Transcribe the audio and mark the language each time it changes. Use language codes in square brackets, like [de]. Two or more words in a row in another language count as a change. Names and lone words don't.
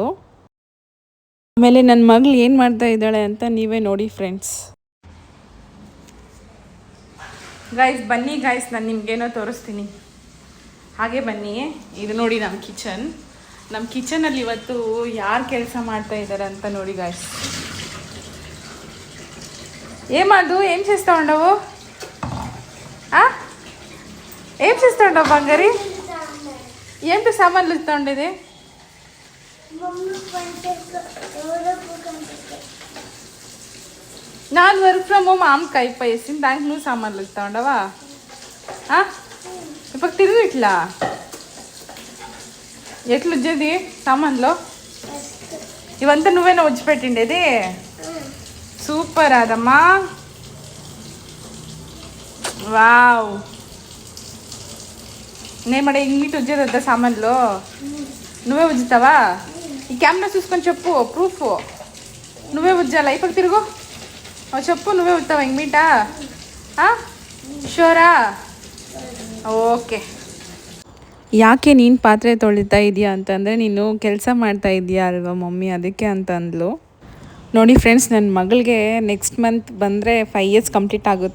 [kn] ಆಮೇಲೆ ನನ್ನ ಮಗಳು ಏನು ಮಾಡ್ತಾ ಇದ್ದಾಳೆ ಅಂತ ನೀವೇ ನೋಡಿ ಫ್ರೆಂಡ್ಸ್. ಗೈಸ್ ಬನ್ನಿ ಗೈಸ್, ನಾನು ನಿಮಗೇನೋ ತೋರಿಸ್ತೀನಿ. ಹಾಗೆ ಬನ್ನಿ. ಇದು ನೋಡಿ ನಮ್ಮ ಕಿಚನಲ್ಲಿ ಇವತ್ತು ಯಾರು ಕೆಲಸ ಮಾಡ್ತಾ ಇದ್ದಾರೆ ಅಂತ ನೋಡಿ ಗಾಯ್ಸ್. [te] ఏం చేస్తూ ఉండవు? ఏం చేస్తూ ఉండవు బంగారి? ఏంటి సామాన్లు ఇస్తూ ఉండేది? ನಾನು [en] work from home [te] ఆమెకి అయిపోయేసింది, దానికి నువ్వు సామాన్లు ఇస్తూ ఉండవా? ఇప్పుడు తిరుగు ఇట్లా ఎట్లా వచ్చేది సామాన్లో? ఇవంతా నువ్వేనా వచ్చి పెట్టిండేది? సూపర్ అదమ్మా, వావ్. నేను మరి ఇంగిటి వచ్చేదా సామాన్లో? నువ్వే ఉజ్జుతావా? ఈ కెమెరా చూసుకొని చెప్పు, ప్రూఫ్ నువ్వే ఉజ్జాలా? ఇప్పుడు తిరుగు చెప్పు, నువ్వే ఉజ్జుతావా ఇంగిటా? [kn] ಶೋರಾ? ಓಕೆ. ಯಾಕೆ ನೀನು ಪಾತ್ರೆ ತೊಳಿತಾ ಇದೆಯಾ ಅಂತಂದರೆ, ನೀನು ಕೆಲಸ ಮಾಡ್ತಾ ಇದೆಯಾ ಅಲ್ವಾ ಮಮ್ಮಿ, ಅದಕ್ಕೆ ಅಂತ ಅಂದ್ಲು. ನೋಡಿ ಫ್ರೆಂಡ್ಸ್, ನನ್ನ ಮಗಳಿಗೆ [en] next month [kn] ಬಂದರೆ 5 years ಕಂಪ್ಲೀಟ್ ಆಗುತ್ತೆ.